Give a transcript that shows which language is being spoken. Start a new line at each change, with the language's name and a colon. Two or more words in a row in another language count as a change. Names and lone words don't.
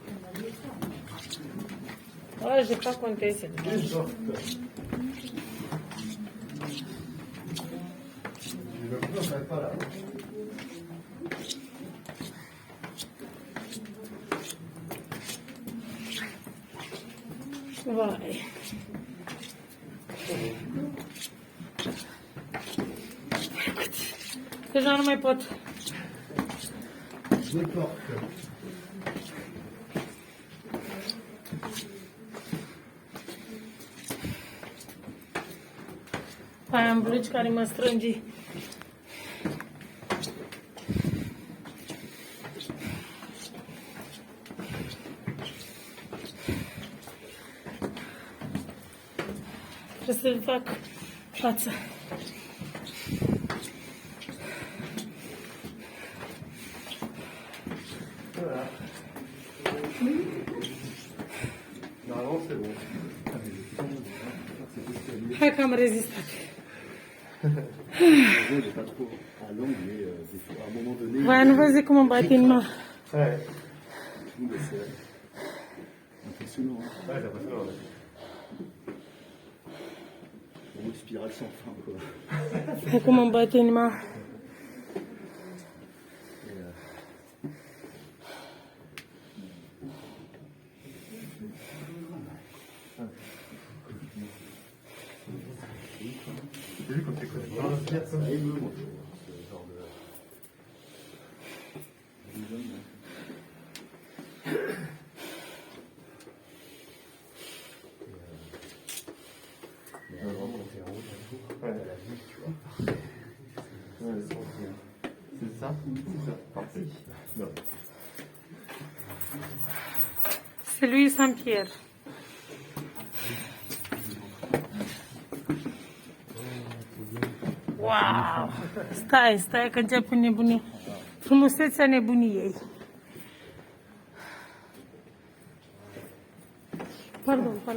French: Oh, j'ai pas compté cette fois. Une porte. Le coup, on s'arrête pas là. Ouais.
Romanian: Deja nu mai pot.
French: Deux portes.
Romanian: Aia am blugi care mă strângi. Trebuie să fac față.
French: Voilà. Normalement, c'est bon.
Romanian: Hai că am rezistat.
French: Il n'est pas trop à l'angle, mais des fois, à un moment donné.
Romanian: Voia nu vă zic cum îmi bat inima.
French: Ouais. Mais c'est impressionnant. Ouais, c'est impressionnant. Ouais. Une spirale sans fin, quoi.
Romanian: Hai cum îmi bat inima.
French: T'as vu quand tu connais pas l'inspire, ça émeut, moi, ce genre de. Vraiment, quand t'es en haut d'un jour, t'as la vue, tu vois. Ouais, c'est ça. C'est ça. Parfait. Non. C'est lui Saint-Pierre. Wow!
Romanian: Stai că încep cu nebunie. Frumusețea nebuniei. Pardon.